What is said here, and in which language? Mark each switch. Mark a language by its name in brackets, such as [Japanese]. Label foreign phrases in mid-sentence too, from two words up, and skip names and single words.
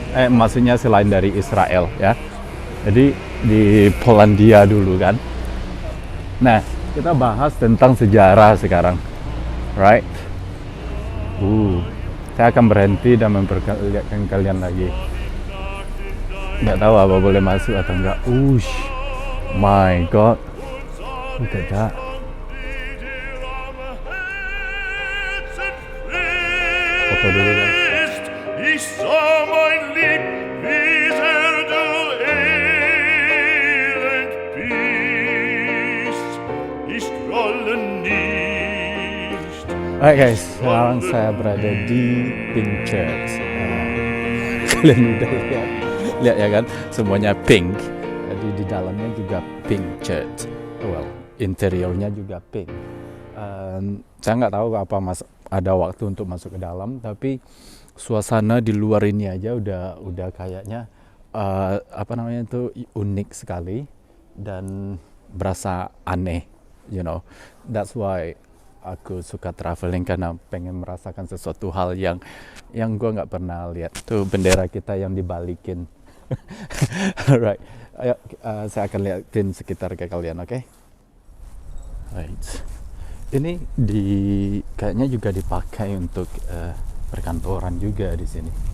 [Indonesian] Maksudnya selain dari Israel ya. Jadi di Polandia dulu kan. Nah, kita bahas tentang sejarah sekarang. [English] Right? [Indonesian] Saya akan berhenti dan memperlihatkan kalian lagi. Nggak tahu apa boleh masuk atau enggak. [English] My god. Look at that. [Indonesian] Foto dulu guys. [German] Ich sah mein Lieb, wie sehr du elend bist. Ich scrolle nicht. [English] Alright guys, [Indonesian] sekarang saya berada di Pink Church. Kalian udah lihat ya kan, semuanya pink. Jadi di dalamnya juga Pink Church. Well, interiornya juga pink. Saya nggak tahu apa ada waktu untuk masuk ke dalam, tapi suasana di luar ini aja udah kayaknya itu unik sekali dan berasa aneh, [English] you know. That's why [Indonesian] aku suka traveling, karena pengen merasakan sesuatu hal yang gue nggak pernah lihat. Tuh bendera kita yang dibalikin. Alright, ayo saya akan liatin sekitar ke kalian, oke? [English] Right. [Indonesian] Ini kayaknya juga dipakai untuk perkantoran juga di sini.